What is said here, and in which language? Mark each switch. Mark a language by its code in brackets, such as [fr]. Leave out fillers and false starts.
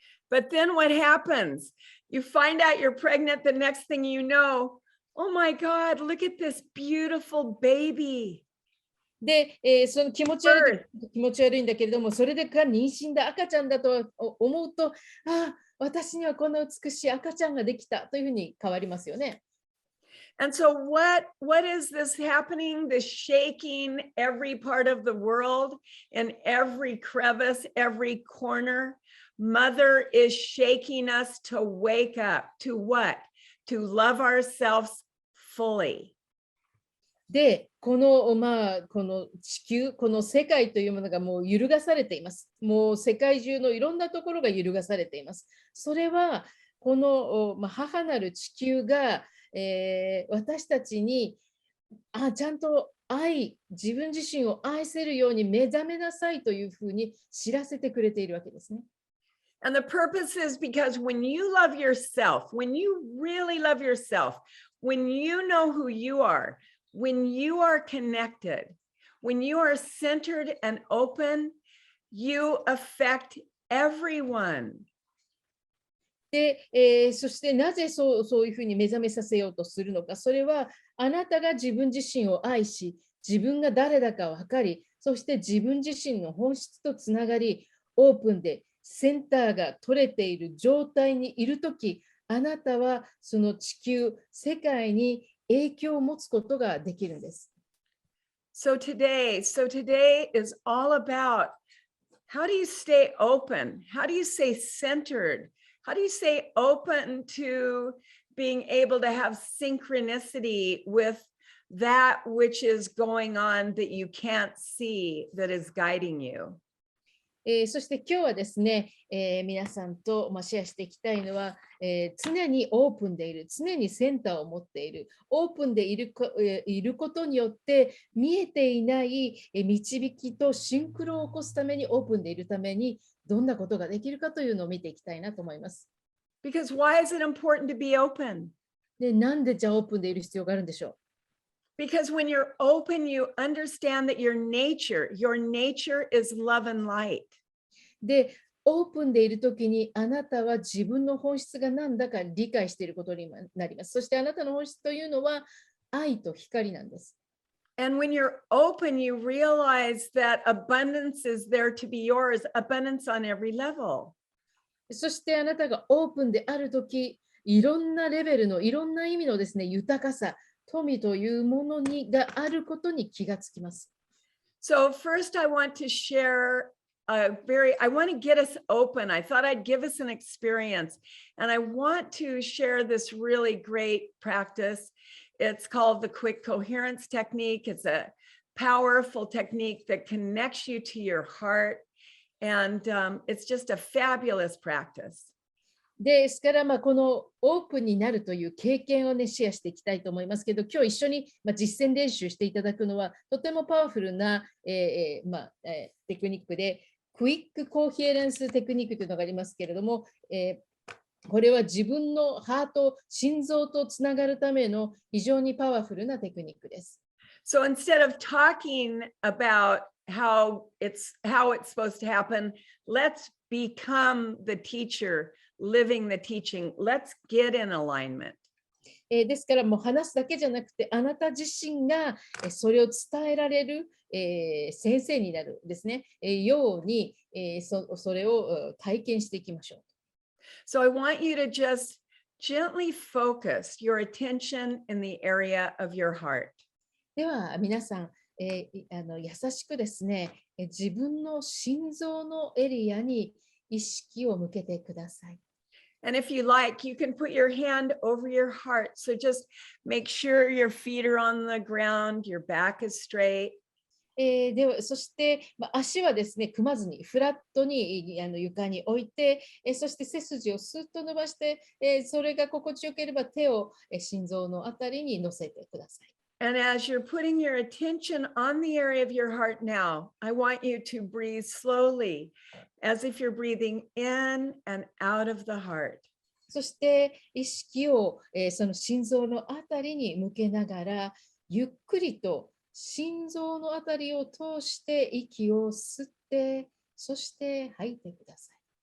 [en] But then what happens? You find out you're pregnant. The next thing you know, oh my God, look at this beautiful baby. [ja] で、その気持ち悪いんだけれども、それでか妊娠だ、赤ちゃんだと思うと、私にはこんな美しい赤ちゃんができたというふうに変わりますよね。 [en] And so what is this happening? This shaking every part of the world, in every crevice, every corner. Mother is shaking us to wake up. To what? To love ourselves fully. [ja] で、この地球、この世界というものがもう揺るがされています。もう世界中のいろんなところが揺るがされています。それは、この、母なる地球が、私たちにちゃんと自分自身を愛せるように目覚めなさいというふうに知らせてくれているわけですね。 [en] And the purpose is because when you love yourself, when you really love yourself, when you know who you are, when you are connected, when you are centered and open, you affect everyone. [ja] で、そしてなぜそういうふうに目覚めさせようとするのか。それはあなたが自分自身を愛し、自分が誰だか分かり、そして自分自身の本質とつながり、オープンでセンターが取れている状態にいるとき、あなたはその地球、世界に影響を持つことができるんです。 [en] So today is all about how do you stay open? How do you stay centered? How do you stay open to being able to have synchronicity with that which is going on that you can't see that is guiding you? [ja] そして今日はですね、皆さんとシェアしていきたいのは、常にオープンでいる、常にセンターを持っている、オープンでいることによって見えていない導きとシンクロを起こすために、オープンでいるためにどんなことができるかというのを見ていきたいなと思います。 [en] Because why is it important to be open? [ja] で、なんでじゃあオープンでいる必要があるんでしょう。 [en] Because when you're open, you understand that your nature is love and light. [ja] で、オープンでいるときにあなたは自分の本質が何だか理解していることになります。そしてあなたの本質というのは愛と光なんです。 [en] And when you're open, you realize that abundance is there to be yours, abundance on every level. [ja] そしてあなたがオープンであるとき、いろんなレベルのいろんな意味のですね、豊かさ、富というものがあることに気がつきます。 [en] So first I want to share I want to get us open. I thought I'd give us an experience, and I want to share this really great practice. It's called the quick coherence technique. It's a powerful technique that connects you to your heart, and it's just a fabulous practice. [ja] ですから、このオープンになるという経験をね、シェアしていきたいと思いますけど、今日一緒に、実践練習していただくのは、とてもパワフルな、テクニックで、クイックコーヒエレンステクニックというのがありますけれども、これは自分のハート、心臓とつながるための非常にパワフルなテクニックです。 [en] So instead of talking about how it's supposed to happen, let's become the teacher, living the teaching. Let's get in alignment. [ja] ですからもう話すだけじゃなくて、あなた自身がそれを伝えられる、先生になるですね、ように、それを体験していきましょう。 [en] So I want you to just gently focus your attention in the area of your heart. [ja] では皆さん、優しくですね、自分の心臓のエリアに意識を向けてください。 [en] And if you like, you can put your hand over your heart. So just make sure your feet are on the ground, your back is straight. [ja] ではそして、足はですね、組まずにフラットに床に置いて、そして背筋をスッと伸ばして、それが心地よければ手を心臓のあたりに乗せてください。 [en] And as you're putting your attention on the area of your heart now, I want you to breathe slowly, as if you're breathing in and out of the heart. [ja] そして意識を、その心臓のあたりに向けながら、ゆっくりと心臓のあたりを通して息を吸って、そして吐いてください。